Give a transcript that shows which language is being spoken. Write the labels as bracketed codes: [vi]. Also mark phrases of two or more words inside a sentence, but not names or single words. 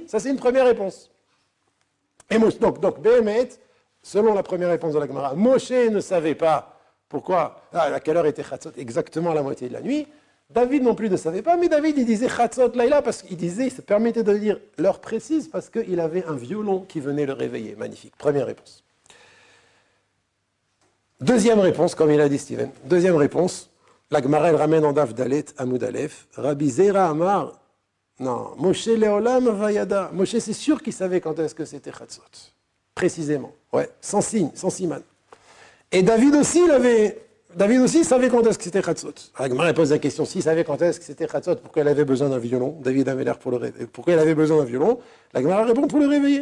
[fr] Ça, c'est une première réponse. Et donc, Béhémet, selon la première réponse de la Gemara, Moshe ne savait pas pourquoi, à quelle heure était Chatzot, exactement à la moitié de la nuit. David non plus ne savait pas, mais David, il disait [he] חצות לילה, [fr] parce qu'il disait, il se permettait de dire l'heure précise, parce qu'il avait un violon qui venait le réveiller. Magnifique. Première réponse. Deuxième réponse, comme il a dit Steven. Deuxième réponse, la Gemara, elle ramène en [he] דף דלת, עמוד אלף. רבי זירא אמר, non, משה לעולם ידע. [fr] Moshe, c'est sûr qu'il savait quand est-ce que c'était Chatzot. Précisément. Ouais, sans signe, sans siman. Et David aussi savait quand est-ce que c'était Chatzot. La Gemara pose la question, s'il savait quand est-ce que c'était Chatzot, pourquoi il avait besoin d'un violon? David avait l'air pour le réveiller. Pourquoi il avait besoin d'un violon? La Gemara répond pour le réveiller.